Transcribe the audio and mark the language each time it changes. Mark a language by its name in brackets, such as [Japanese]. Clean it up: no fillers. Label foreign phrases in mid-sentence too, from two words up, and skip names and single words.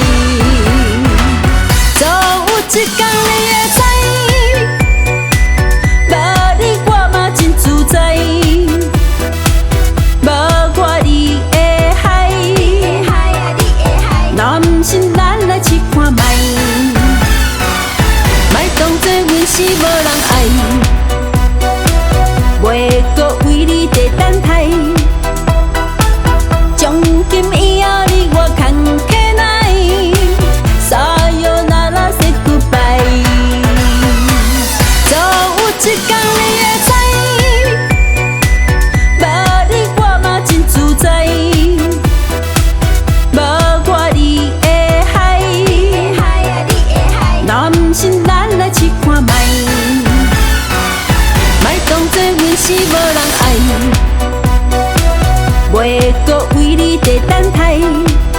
[Min Nan Chinese] 总有一天你会知，无你我嘛真自在，无我你会害，若毋信咱来试看觅，莫当作阮是无人爱，袂搁为你在等待。从今以后，你我看起来 ，Sayonara [English] say goodbye。 [Min Nan Chinese] 总有一天你会知，无你我嘛真自在，无我你会害，若毋信咱来试看觅，莫当作阮是无人爱。袂搁为你在等待。